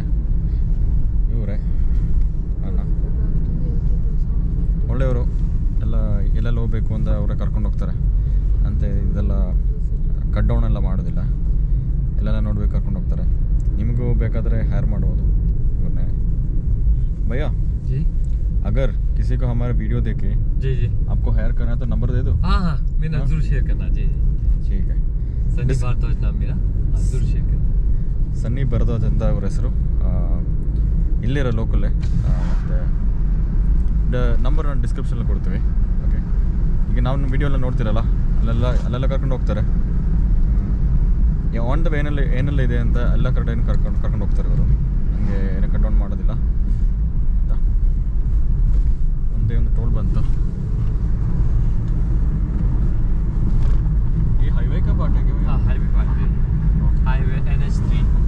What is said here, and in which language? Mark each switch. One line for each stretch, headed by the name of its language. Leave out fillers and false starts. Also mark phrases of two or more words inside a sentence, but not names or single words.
Kannada: ಇವರೇ ಅಣ್ಣ, ಒಳ್ಳೆಯವರು. ಎಲ್ಲೆಲ್ಲ ಹೋಗಬೇಕು ಅಂತ ಅವರೇ ಕರ್ಕೊಂಡು ಹೋಗ್ತಾರೆ ಅಂತೆ. ಇದೆಲ್ಲ
English: cut down
Kannada: ಎಲ್ಲ ಮಾಡೋದಿಲ್ಲ, ಎಲ್ಲೆಲ್ಲ ನೋಡ್ಬೇಕು ಕರ್ಕೊಂಡು ಹೋಗ್ತಾರೆ. ನಿಮಗೂ ಬೇಕಾದರೆ ಹೈರ್ ಮಾಡ್ಬೋದು ಇವ್ರನ್ನೇ.
Hindi: भैया जी, अगर किसी को हमारा वीडियो देखे जी आपको हायर करना है तो नंबर दे दो. हाँ, मेरा जरूर शेयर करना जी. ठीक है. सन्नी भारद्वाज नाम मेरा, जरूर शेयर करना.
Kannada: ಸನ್ನಿ ಭಾರದ್ವಾಜ್ ಅಂತ ಅವ್ರ ಹೆಸರು. ಇಲ್ಲಿರೋ ಲೋಕಲ್ಲೇ. ಮತ್ತು ನಂಬರ್ ನಾನು ಡಿಸ್ಕ್ರಿಪ್ಷನಲ್ಲಿ ಕೊಡ್ತೀವಿ. ಓಕೆ, ಈಗ ನಾವು ವಿಡಿಯೋ ಎಲ್ಲ ನೋಡ್ತಿರಲ್ಲ, ಅಲ್ಲೆಲ್ಲ ಕರ್ಕೊಂಡು ಹೋಗ್ತಾರೆ.
English: on the way
Kannada: ಏನೆಲ್ಲ ಇದೆ ಅಂತ ಎಲ್ಲ ಕಡೆ ಕರ್ಕೊಂಡು ಹೋಗ್ತಾರೆ ಇವರು. ನನಗೆ ಏನೂ
English: cut down
Kannada: ಮಾಡೋದಿಲ್ಲ. ಒಂದೇ ಒಂದು ಟೋಲ್ ಬಂತು. ಈ ಹೈವೇ
Hindi: का पार्ट है क्या? हाँ,
English: highway part
Hindi: है, हाईवे NH3.